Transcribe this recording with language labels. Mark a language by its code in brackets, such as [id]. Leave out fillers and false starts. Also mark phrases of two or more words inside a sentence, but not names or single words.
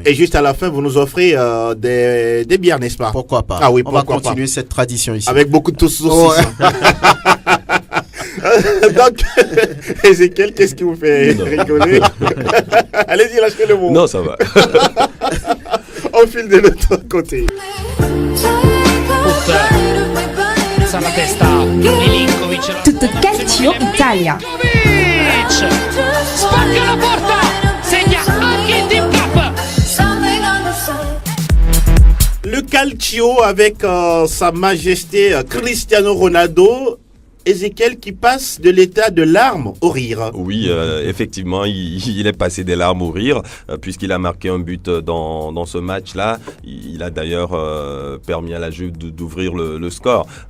[fr] Et juste à la fin, vous nous offrez des bières, n'est-ce pas? Pourquoi pas? Ah oui, on va continuer cette tradition ici. Avec beaucoup de saucisses. Donc, Ezekiel, qu'est-ce qui vous fait rigoler? Allez-y, lâchez le mot. Non, ça va. On file de l'autre côté. [it] Tutto Calcio Italia. Spacca la porta, segna anche il Team Cup. [fr] Le Calcio avec sa majesté Cristiano Ronaldo. Ezekiel qui passe de l'état de larmes au rire. Oui, effectivement, il est passé des larmes au rire, puisqu'il a marqué un but dans ce match-là. Il a d'ailleurs permis à la Juve d'ouvrir le score.